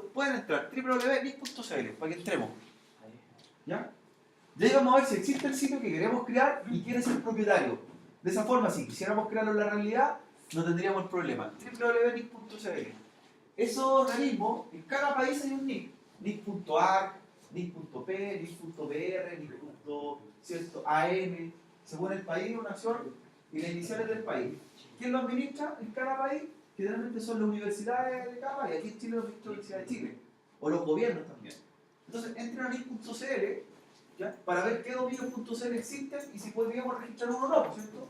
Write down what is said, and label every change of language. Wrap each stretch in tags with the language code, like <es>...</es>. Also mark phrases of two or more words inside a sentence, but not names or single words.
<es>Pueden entrar, www.nic.cl, para que entremos. ¿Ya? Y ahí vamos a ver si existe el sitio que queremos crear y quién es el propietario. De esa forma, si quisiéramos crearlo en la realidad, no tendríamos el problema. www.nic.cl. Esos organismos, en cada país hay un NIC. nic.arc, nic.p, nic.br, nic.am, según el país, una acción y las iniciales del país. ¿Quién lo administra en cada país? Generalmente son las universidades de cada país. Aquí en Chile lo administra la Universidad de Chile, o los gobiernos también. Entonces, entren a nic.cl, ¿ya? Para ver qué dominios.cl existen y si podríamos registrar uno o no, ¿cierto?</es>